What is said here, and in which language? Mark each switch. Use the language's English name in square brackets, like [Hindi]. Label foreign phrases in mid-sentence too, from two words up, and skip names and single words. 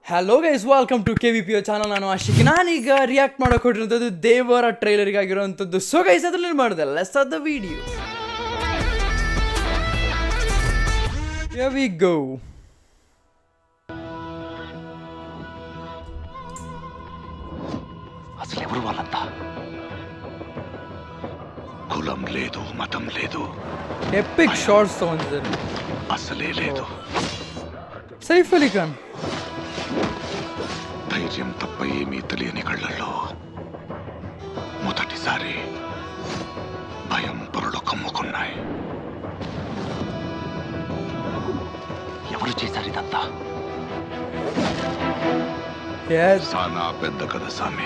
[English] hello guys, welcome to KVPO channel. ನಾನು ಆಶಿಕ್. [Kannada] ನಾನೀಗ ರಿಯಾಕ್ಟ್ ಮಾಡೋಕೆ ಹೊರಟಿರೋಂಥದ್ದು ದೇವರ ಟ್ರೈಲರ್ಗೆ ಆಗಿರೋವಂಥದ್ದು. [English] so guys, [Kannada] ಅದ್ರಲ್ಲಿ ಮಾಡಿದೆ [English] let's start the video. here we go. [Telugu] అసలు ఎవరు వాళ్ళంతా? కులం లేదు, మతం లేదు, [English] epic shots ತಗೊಂಡಿದ್ದಾರೆ. [Telugu] అసలే లేదు. ಸೈಫ್ ಅಲಿ ಖಾನ್ ధైర్యం తప్ప ఏమీ తెలియని కళ్ళల్లో మొదటిసారి భయం పొరలు కమ్ముకున్నాయి. ఎవరు చేశారు ఇదంతా? సానా పెద్ద కథ సామి.